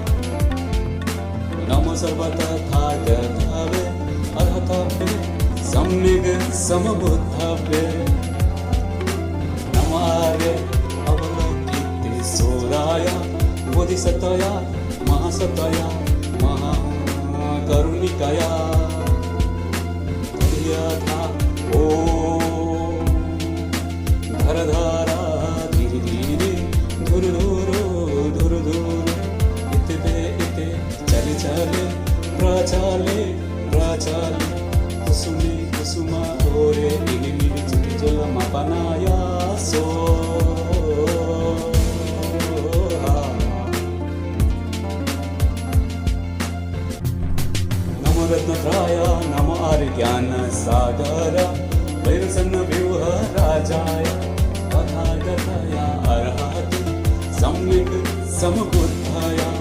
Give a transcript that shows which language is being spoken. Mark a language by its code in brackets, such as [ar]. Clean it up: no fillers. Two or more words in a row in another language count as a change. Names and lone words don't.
[sa] नमो सर्वतथागतावे अर्हतावे सम्यक् समबुद्धावे नमो आर्य अवलोकितेश्वराय बोधिसत्वया महासत्वया महाकरुणिकाय यथा ॐ धरधारा धीरे धीरे धुर इते चले चले प्रचाले कुसुमे कुसुमा ओरे निगिमिरि चिति जलमापनाया सो नमो रत्नत्राय नमो आर्यज्ञान सागर वैरसन्व्यूह राजाय तथागतया अर्हति सम्यक् समबुद्धाय